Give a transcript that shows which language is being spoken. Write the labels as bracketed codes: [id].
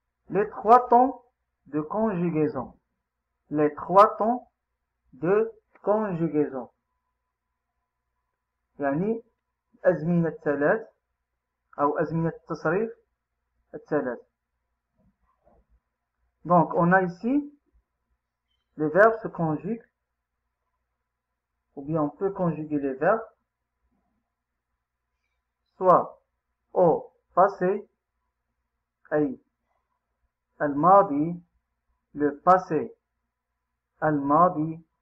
[fr] Les trois temps de conjugaison. Les trois temps de conjugaison. [ar] يعني أزمنة الثلاث أو أزمنة التصريف الثلاث. [fr] Donc on a ici les verbes se conjuguent ou bien on peut conjuguer les verbes soit au passé [ar] أي الماضي [fr] le passé [ar] الماضي